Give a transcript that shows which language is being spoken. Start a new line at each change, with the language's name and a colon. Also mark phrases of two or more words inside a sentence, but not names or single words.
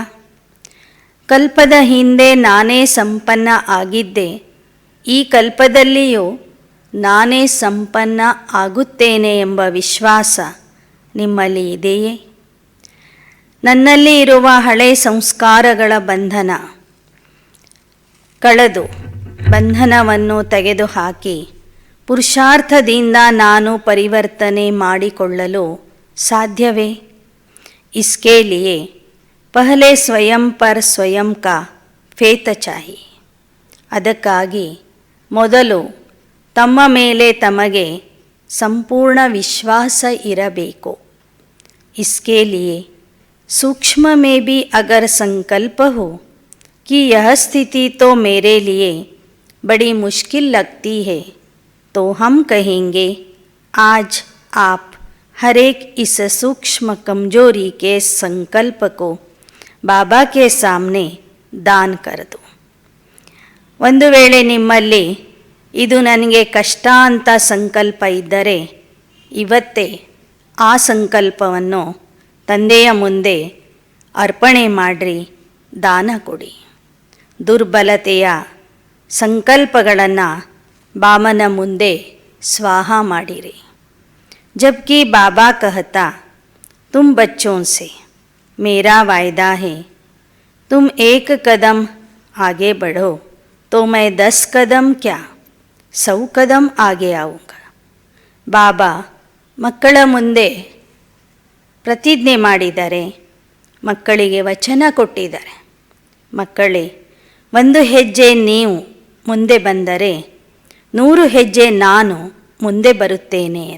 Kannada: ಕಲ್ಪದ ಹಿಂದೆ ನಾನೇ ಸಂಪನ್ನ ಆಗಿದ್ದೆ, ಈ ಕಲ್ಪದಲ್ಲಿಯೂ ನಾನೇ ಸಂಪನ್ನ ಆಗುತ್ತೇನೆ ಎಂಬ ವಿಶ್ವಾಸ ನಿಮ್ಮಲ್ಲಿ ಇದೆಯೇ? ನನ್ನಲ್ಲಿ ಇರುವ ಹಳೆ ಸಂಸ್ಕಾರಗಳ ಬಂಧನ ಕಳೆದು ಬಂಧನವನ್ನು ತೆಗೆದುಹಾಕಿ ಪುರುಷಾರ್ಥದಿಂದ ನಾನು ಪರಿವರ್ತನೆ ಮಾಡಿಕೊಳ್ಳಲು ಸಾಧ್ಯವೇ?
Hindi: इसके लिए पहले स्वयं पर स्वयं का फेथ चाहिए.
Kannada: ಅದಕ್ಕಾಗಿ ಮೊದಲು ತಮ್ಮ ಮೇಲೆ ತಮಗೆ ಸಂಪೂರ್ಣ ವಿಶ್ವಾಸ ಇರಬೇಕು.
Hindi: इसके लिए सूक्ष्म में भी अगर संकल्प हो कि यह स्थिति तो मेरे लिए बड़ी मुश्किल लगती है, तो हम कहेंगे आज आप हर एक इस सूक्ष्म कमजोरी के संकल्प को बाबा के सामने दान कर दो.
Kannada: ಒಂದು ವೇಳೆ ನಿಮ್ಮಲ್ಲಿ ಇದು ನನಗೆ ಕಷ್ಟ ಅಂತ ಸಂಕಲ್ಪ ಇದ್ದರೆ ಇವತ್ತೇ ಆ ಸಂಕಲ್ಪವನ್ನು ತಂದೆಯ ಮುಂದೆ ಅರ್ಪಣೆ ಮಾಡಿರಿ, ದಾನ ಕೊಡಿ. ದುರ್ಬಲತೆಯ ಸಂಕಲ್ಪಗಳನ್ನು ಬಾಮನ ಮುಂದೆ ಸ್ವಾಹ ಮಾಡಿರಿ.
Hindi: जबकि बाबा कहता तुम बच्चों से मेरा वायदा है, तुम 1 कदम आगे बढ़ो तो मैं 10 कदम क्या 100 कदम आगे आऊँगा.
Kannada: ಬಾಬಾ ಮಕ್ಕಳ ಮುಂದೆ ಪ್ರತಿಜ್ಞೆ ಮಾಡಿದ್ದಾರೆ, ಮಕ್ಕಳಿಗೆ ವಚನ ಕೊಟ್ಟಿದ್ದಾರೆ. ಮಕ್ಕಳೇ, 1 ಹೆಜ್ಜೆ ನೀವು ಮುಂದೆ ಬಂದರೆ 100 ಹೆಜ್ಜೆ ನಾನು ಮುಂದೆ ಬರುತ್ತೇನೆ ಅಂತ.